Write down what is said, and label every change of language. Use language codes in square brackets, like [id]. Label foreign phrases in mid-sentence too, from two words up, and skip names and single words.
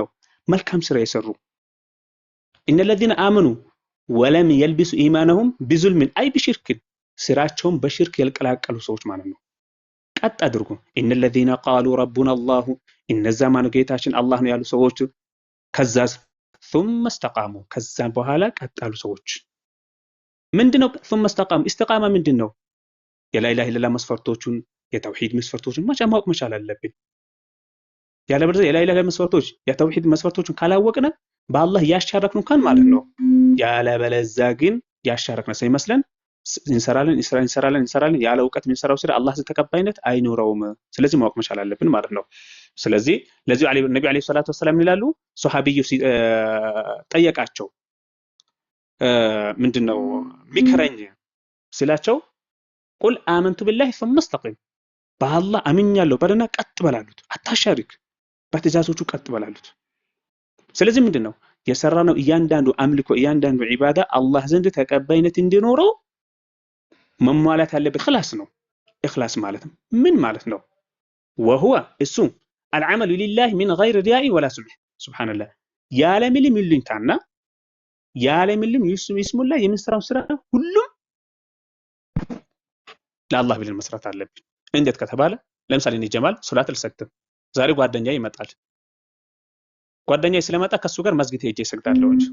[am] መልካም ስራ የሰሩ [ar] إن الذين آمنوا ولم يلبسوا إيمانهم بظلم أي بشرك፣ [am] ስራቸውን በሽርክ ያልቀላቀሉ ሰዎች ማለት ነው። ቀጥ አድርጉ። [ar] إن الذين قالوا ربنا الله፣ [am] እነዛ ማነው ጌታችን አላህ ነው ያሉ ሰዎች ከዛስ [ar] ثم استقاموا፣ [am] ከዛም በኋላ ቀጣሉ ሰዎች ምንድነው? [ar] ثم استقاموا استقامة [am] ምንድነው? የላኢላሃ ኢለላህ መስፈርቶቹን የተውሂድ መስፈርቶቹን ማወቅ መቻል አለብን። ያለበለዚያ የላኢላሃ መስፈርቶች የተውሂድ መስፈርቶቹን ካላወቅነ በአላህ ያሻረክን እንኳን ማለት ነው። ያለበለዚያ ግን ያሻረክነ ሳይመስለን እንሰራለን ያለ እውቀት የምንሰራው ስራ አላህ ተቀባይነት አይኖረውም። ስለዚህ ማወቅ መቻል አለብን ማለት ነው። ስለዚህ ለዚህ ነብዩ [ar] عليه الصلاة والسلام [am] ይላሉ ሱሐቢዩ ጠየቃቸው ምንድነው ሚከረኝ ሲላቸው [ar] قل آمنت بالله ثم استقم [am] በአላህ አምኛለሁ በለና ቀጥ በላሉት አታሻሪክ በትእዛዞቹ ቀጥ በላሉት ስለዚህ ምንድነው የሰራነው እያንዳንዱ አምልኮ እያንዳንዱ ዒባዳ አላህ ዘንድ ተቀባይነት እንዲኖረው መሟላት ያለበት خلاص ነው ኢኽላስ ማለት ምን ማለት ነው وهو እሱ [ar] العمل لله من غير رياء ولا سمع سبحان الله [am] ያለምንም ይሉኝታና ያለምንም ይስሙላ የምንሰራው ስራ ሁሉም ለአላህ ብለን መስራት አለብን እንዴት ከተባለ ለምሳሌ እኔ ጀማል ሶላት አልሰግድም ዛሬ ጓደኛዬ ይመጣል ጓደኛዬ ስለመጣ ከሱ ጋር መስጊድ ሄጄ እሰግዳለሁ